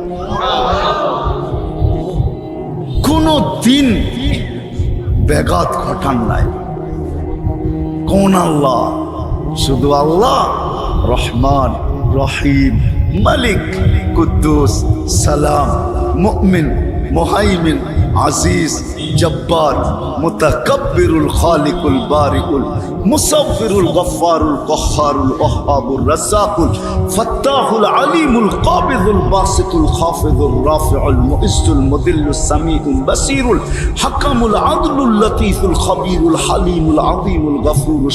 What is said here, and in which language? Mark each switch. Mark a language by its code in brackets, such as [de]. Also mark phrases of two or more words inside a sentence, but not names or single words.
[bn] কোনো দিন ব্যাঘাত ঘটান নাই। কোন আল্লাহ? শুধু আল্লাহ রহমান, রহিম, মালিক, কুদ্দুস, সালাম, মুমিন, মুহাইমিন, আজিজ, জব্বার, মুতাকাব্বিরুল, খালিকুল, বারিকুল, মুসাফিরুল, গফফারুল, কহ্হারুল, ওয়াহ্হাবুর, রাজ্জাকুল, ফাত্তাহুল, আলিমুল, কাবিদুল, বাসিতুল, খাফিদুল, রাফিউল, মুইজ্জুল, মুদিল্লুস, সামিউল, বাসিরুল, হাকামুল, আদলুল, লতীফুল, খবীরুল, হালিমুল, আযীমুল, গফুরুল,